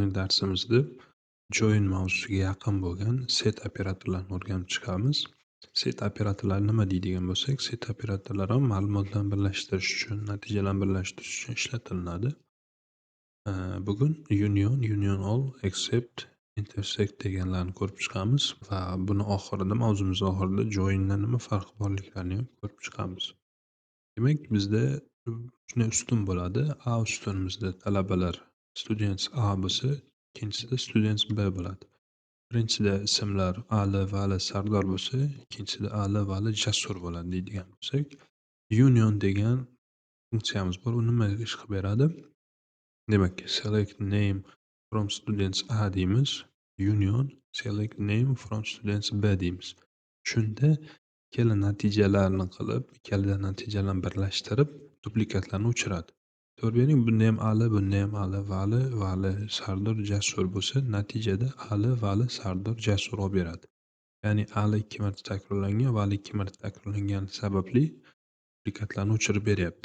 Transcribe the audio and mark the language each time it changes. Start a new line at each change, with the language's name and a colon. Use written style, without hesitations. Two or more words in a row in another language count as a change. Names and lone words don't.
Uzbek: darsimizda join mavzusiga yaqin bo'lgan set operatorlarini o'rganib chiqamiz. Set operatorlari nima deydigan bo'lsak, set operatorlari ham ma'lumotlarni birlashtirish uchun, natijalarni birlashtirish uchun ishlatiladi. Bugun union, all, except, intersect deganlarni ko'rib chiqamiz va buni oxirida, mavzumiz oxirida joindan nima farqi borliklarini ham ko'rib chiqamiz. Demak, bizda shunday ustun bo'ladi. A ustunimizda talabalar
English: students A
Uzbek: bo'lsa, ikkinchisida
English: students B
Uzbek: bo'ladi. Birinchisida ismlar Ali, Vali, Sardor bo'lsa, ikkinchisida Ali, Vali, Jasur bo'ladi deydigan bo'lsak, union degan funksiyamiz bor. U nima ish qilib beradi? Demak,
English: select name from students A deymiz. Union select name from students B deymiz.
Uzbek: Shunda ikkala natijalarni qilib, ikkala natijalarni birlashtirib, duplikatlarni o'chiradi. Ko'rib bering, bunda ham Ali, bunda ham Ali, Vali, Sardor, Jasur bo'lsa, natijada Ali, Vali, Sardor, Jasur olib beradi. Ya'ni Ali 2 marta takrorlangan, Vali 2 marta takrorlangani sababli duplikatlarni o'chirib beryapti.